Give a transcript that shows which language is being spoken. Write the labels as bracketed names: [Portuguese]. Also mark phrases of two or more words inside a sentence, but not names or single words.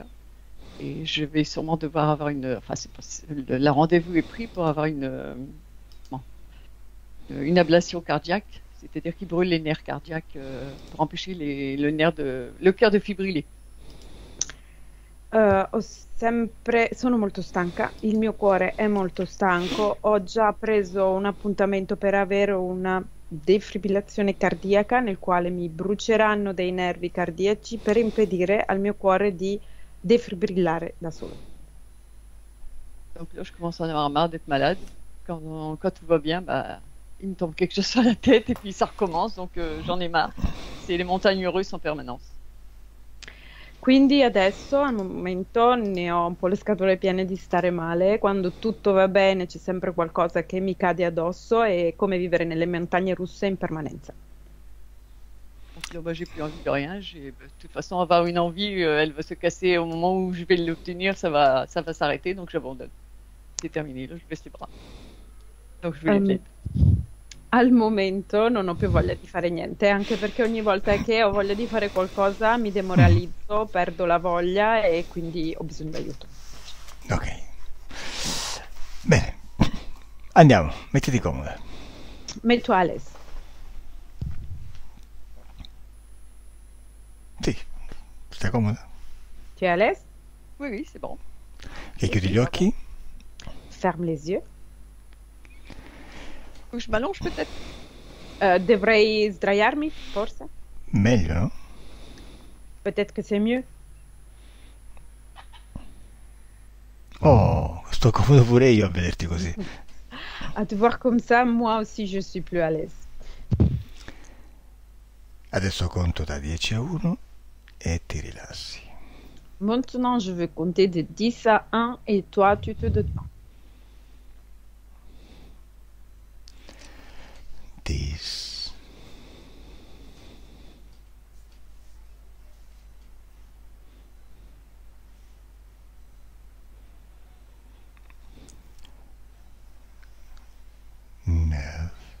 [French] Et je vais sûrement devoir avoir enfin, la rendez-vous est pris pour avoir une ablation cardiaque, c'est-à-dire qu'il brûle les nerfs cardiaques pour empêcher le cœur de fibriller. [Italian] Sono molto stanca, il mio cuore è molto stanco, ho già preso un appuntamento per avere una defibrillazione cardiaca nel quale mi bruceranno dei nervi cardiaci per impedire al mio cuore di défibrillare da solo. [French] Donc là, je commence à en avoir marre d'être malade. Quand tout va bien, bah, il me tombe quelque chose sur la tête et puis ça recommence, donc j'en ai marre. C'est les montagnes russes en permanence. [Italian] Quindi adesso al momento ne ho un po' le scatole piene di stare male, quando tutto va bene c'è sempre qualcosa che mi cade addosso, è come vivere nelle montagne russe in permanenza. [French] Donc là, bah, j'ai plus envie de rien. De toute façon, avoir une envie, elle va se casser au moment où je vais l'obtenir, ça va s'arrêter, donc j'abandonne. C'est terminé, là, je baisse les bras. Donc je vais les [Italian] Al momento non ho più voglia di fare niente, anche perché ogni volta che ho voglia di fare qualcosa mi demoralizzo, perdo la voglia e quindi ho bisogno d'aiuto. Ok. Bene. Andiamo, mettiti comoda. Metto Alice. Sì, stai comoda? [French] Tu es à l'aise? Oui, oui, c'est bon. [Italian] Che chiudi gli occhi? [French] Ferme les yeux. Faut que je m'allonge peut-être. [Italian] Dovrei sdraiarmi, forse? Meglio, no? [French] Peut-être que c'est mieux. [Italian] Oh, sto comodo pure io a vederti così. [French] À te voir comme ça, moi aussi je suis plus à l'aise. [Italian] Adesso conto da 10 a 1 e ti rilassi. [French] Maintenant, je vais compter de 10 à 1 et toi, tu te détends. 10. 9.